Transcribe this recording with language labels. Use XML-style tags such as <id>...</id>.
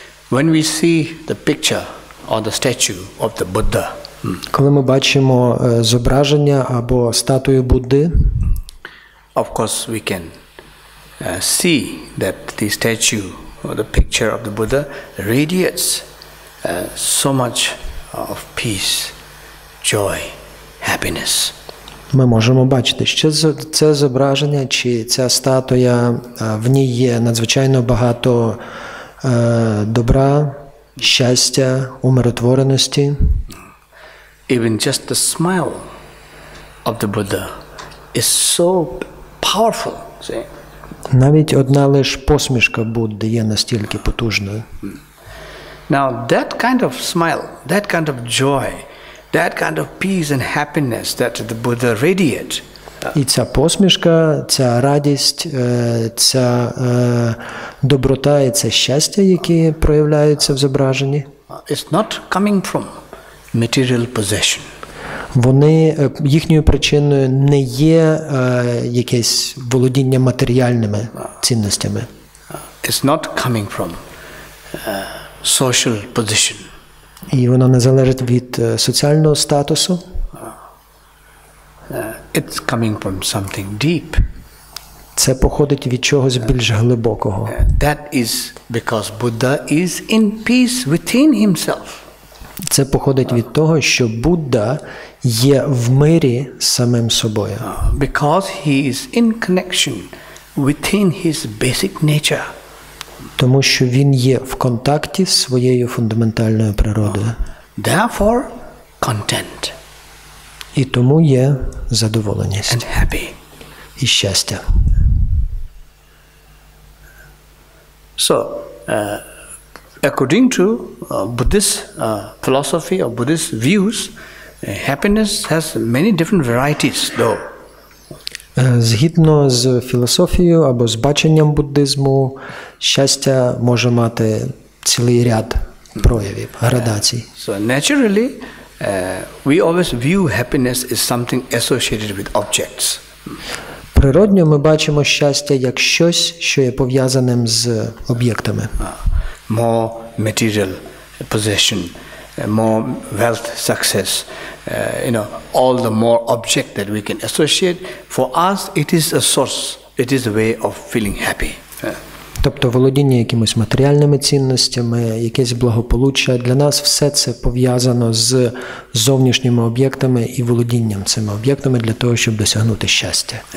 <en>When we see the picture or the statue of the Buddha,</en> <uk>коли ми бачимо зображення або статую Будди,</uk> <en>of course we can see that the statue or the picture of the Buddha radiates so much of peace, joy, happiness.</en> <uk>Ми можемо бачити, що це зображення чи ця статуя, в ній є надзвичайно багато добра, щастя, умиротвореності.</uk> <en>Even just the smile of the Buddha is so powerful. See?</en> <uk>Навіть одна лиш посмішка Будди є настільки потужною.</uk> <en>Now that kind of smile, that kind of joy, that kind of peace and happiness that the Buddha radiates.</en> <uk>І ця посмішка, ця радість, ця доброта і це щастя, які проявляються в зображенні,</uk> <en>It's not coming from material possession.</en> <uk>Вони, їхньою причиною не є якесь володіння матеріальними цінностями.</uk> <en>It's not coming from social position.</en> <uk>І воно не залежить від соціального статусу.</uk> <en>It's coming from something deep.</en> <uk>Це походить від чогось більш глибокого.</uk> <en>That is because Buddha is in peace within himself.</en> <uk>Це походить від того, що Будда є в мирі з самим собою.</uk> <en>Because he is in connection within his basic nature.</en> <uk>Тому що він є в контакті з своєю фундаментальною природою.</uk> <en>Therefore, content.</en> <uk>І тому є задоволеність.</uk> <en>And happy.</en> <uk>І щастя.</uk> <en>So, according to Buddhist philosophy or Buddhist views, happiness has many different varieties, though.</en> <uk>Згідно з філософією або з баченням буддизму, щастя може мати цілий ряд проявів, градацій.</uk> <en>So naturally, we always view happiness as something associated with objects.</en> <uk>Природньо ми бачимо щастя як щось, що є пов'язаним з об'єктами.</uk> <en>More material possession, more wealth, success, all the more object that we can associate. For us, it is a source. It is a way of feeling happy.</en> <uk>Тобто володіння якимись матеріальними цінностями, якесь благополуччя. Для нас все це пов'язано з зовнішніми об'єктами і володінням цими об'єктами для того, щоб досягнути щастя.</uk>